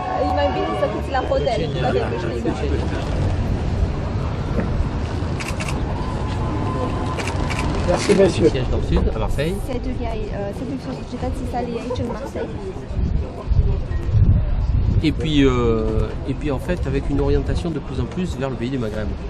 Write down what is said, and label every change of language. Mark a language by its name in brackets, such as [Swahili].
[French] Il m'a dit que c'est la hôtel. Merci, messieurs. Siège dans le sud, à Marseille. [Romanian] Sediul societății sale e aici în Marseille. [French] Et puis en fait, avec une orientation de plus en plus vers le pays du Maghreb.